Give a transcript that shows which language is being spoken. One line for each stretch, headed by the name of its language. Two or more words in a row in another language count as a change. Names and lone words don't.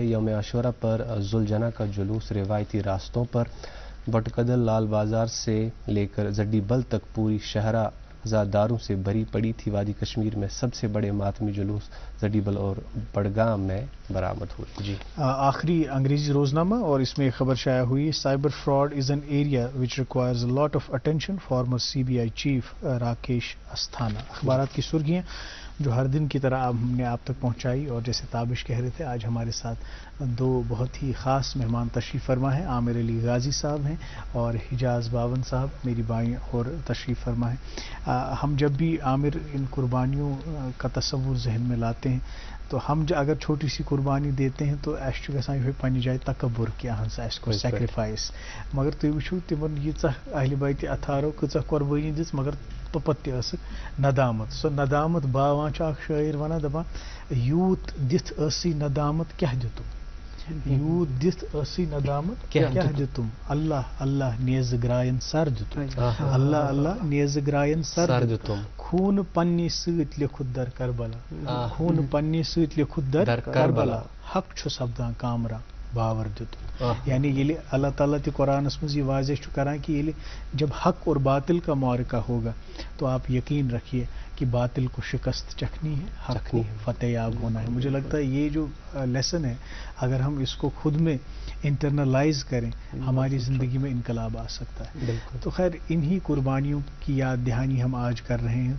Urdu: یوم عاشورہ پر ذوالجناح کا جلوس روایتی راستوں پر, بٹقدل لال بازار سے لے کر زڈی بل تک پوری شہرہ عزاداروں سے بھری پڑی تھی. وادی کشمیر میں سب سے بڑے ماتمی جلوس زڈی بل اور بڑگام میں برآمد ہوئے. آخری انگریزی روزنامہ, اور اس میں ایک خبر شائع ہوئی,
English: cyber fraud is an area which requires a lot of attention, former CBI chief
Urdu: راکیش استھانہ. اخبارات کی سرخیاں جو ہر دن کی طرح ہم نے آپ تک پہنچائی, اور جیسے تابش کہہ رہے تھے آج ہمارے ساتھ 2 بہت ہی خاص مہمان تشریف فرما ہیں. عامر علی غازی صاحب ہیں اور حجاز باون صاحب میری بائیں اور تشریف فرما ہیں. ہم جب بھی عامر ان قربانیوں کا تصور ذہن میں لاتے ہیں تو ہم اگر چھوٹی سی قربانی دیتے ہیں تو اس
Kashmiri: چھُ گژھان یِہوٚے پننہِ جایہِ تکبر کہِ اہن سا اَسہِ کوٚر سیکرِفایس, مگر تُہۍ وٕچھِو تِمن ییٖژاہ اہلِ بیتِ اطہارو کۭژاہ قۄربٲنی دِژ, مگر توٚپت تہِ ٲسٕکھ ندامت. سۄ ندامت باوان چھُ اکھ شٲعر وَنان, دَپان یوٗت دِتھ ٲسٕے ندامت کیٛاہ دِتُم, یوٗت دِتھ ٲسٕے ندامت کیٛاہ دِتُم, اللہ اللہ نیزٕ گرٛایَن سر دِتُم, اللہ اللہ نیزٕ گرٛایَن سر دِتُم, خوٗنہٕ پننہِ سۭتۍ لیوٚکھُتھ در کربلا, خوٗنہٕ پننہِ سۭتۍ لیوٚکھُتھ در کربلا, حق چھُ سپدان کامران باور دِتُن. یعنی ییٚلہِ اللہ تعالیٰ تہِ قرآنس منٛز یہ واضح چھُ کران کہ ییٚلہِ
Urdu: جب حق اور باطل کا معرکہ ہوگا تو آپ یقین رکھیے کہ باطل کو شکست چکھنی ہے, حق کو فتح یاب ہونا ہے. مجھے لگتا ہے یہ جو لیسن ہے اگر ہم اس کو خود میں انٹرنلائز کریں ہماری زندگی میں انقلاب آ سکتا ہے. تو خیر انہی قربانیوں کی یاد دہانی ہم آج کر رہے ہیں.